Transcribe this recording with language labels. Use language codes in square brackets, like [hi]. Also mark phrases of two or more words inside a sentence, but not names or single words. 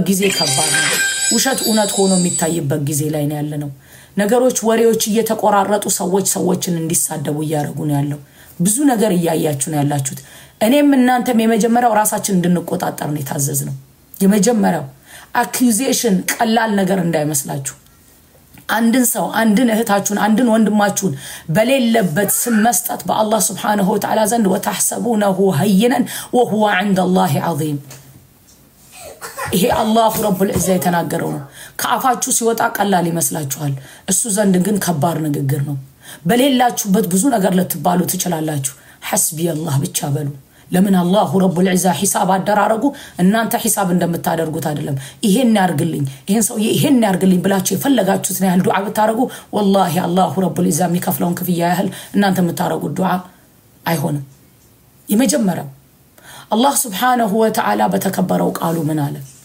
[am] ጊዜ ከባድ ነው ውሸት እውነት ሆኖ የሚታይበት ጊዜ ላይ ነው ያለነው ነገሮች ወሬዎች እየተቆራረጡ ሰዎችን እንዲሳደቡ ያያረጉ ነው ያለው ብዙ ነገር ያያያችሁ ነው ያላችሁት እኔም እናንተም የመጀመሪያው ራሳችን እንድንቆጣጣር ነው የታዘዝነው የመጀመሪያው አኪዩዜሽን ቀላል ነገር እንዳይመስላችሁ አንድን ሰው አንድን እህታችሁን አንድን ወንድማችሁን በሌለበት ስም መስጠት በአላህ [ar] سبحانه وتعالى [am] ዘንድ [ar] وتحسبونه هينا وهو عند الله عظيم [am] ይሄ [ar] الله رب العزة [am] የተናገረው ነው ከአፋችሁ ሲወጣ ቀላል ይመስላችኋል እሱ ዘንድ ግን ከባድ ንግግር ነው በሌላችሁበት ብዙ ነገር ልትባሉ ትችላላችሁ [ar] حسبي الله [am] ብቻ በሉ ለምን [ar] الله رب العزة [am] ሒሳብ አደራረጉ እናንተ ሒሳብ እንደምታደርጉት አይደለም ይሄን ያርግልኝ ይሄን ሰው ይሄን ያርግልኝ ብላችሁ የፈለጋችሁት ነው ያህል ዱዓ ብታረጉ والله [ar] الله رب العزة [am] የሚከፍለውን ክፍያ ያህል እናንተ የምታረጉት ዱዓ አይሆንም የመጀመሪያው አላህ [ar] سبحانه وتعالى [am] በተከበረው ቃሉ ምን አለ